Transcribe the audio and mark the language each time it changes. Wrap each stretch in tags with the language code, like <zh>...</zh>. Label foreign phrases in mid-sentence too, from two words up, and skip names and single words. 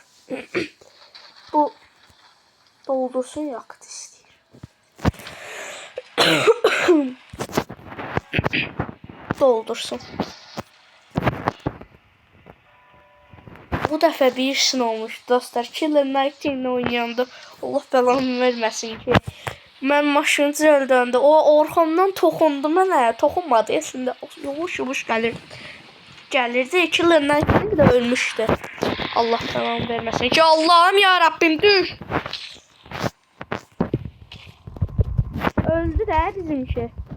<tr>Bu doldursun yakıt istiyor. Doldursun.</tr> <az>Bu dəfə bir işin olmuş dostlar. Killer Night Team'le oynayanda Allah belanı verməsin ki. Mən maşını cəldəndə o orxamdan toxundu mənə. Toxunmadı əslində. Yumuş gəlirdi. Killer Night Team də ölmüşdü. Allah belanı verməsin ki.</az> <tr>Allah'ım ya Rabbim düş. Öldü də bizimki.</tr>